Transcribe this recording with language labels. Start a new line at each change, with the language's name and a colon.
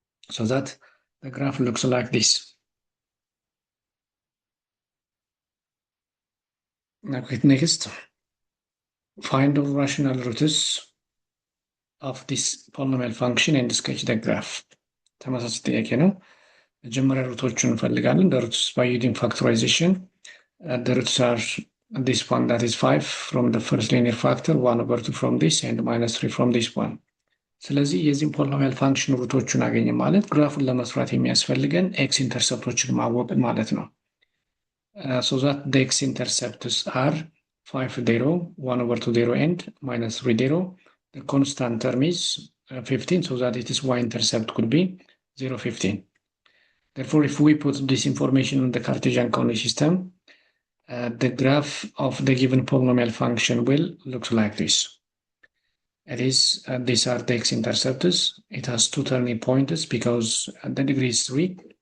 English: so that the graph looks like this. Okay, next, find the rational roots of this polynomial function and sketch the graph.
Amharic: ተመሳሳይ ጥያቄ ነው። መጀመሪያ ሩቶቹን እንፈልጋለን። the roots by using factorization.
English: The roots are this one, that is 5 from the first linear factor, 1 over 2 from this, and minus 3 from this one.
Amharic: ስለዚህ የዚህም ፖሊኖሚያል ፋንክሽን ሩቶቹን አገኘ ማለት ግራፉን ለመስራት የሚያስፈልገን ኤክስ ኢንተርሰፕቶችን ማወቅን ማለት ነው። So that the x intercepts are 5 0, 1 over 2 0, and minus 3 0.
English: The constant term is 15, so that it is y-intercept could be 0, 15. Therefore, if we put this information in the Cartesian coordinate system, the graph of the given polynomial function will look like this. It is, these are the x-intercepts. It has 2 turning points because the degree is 3.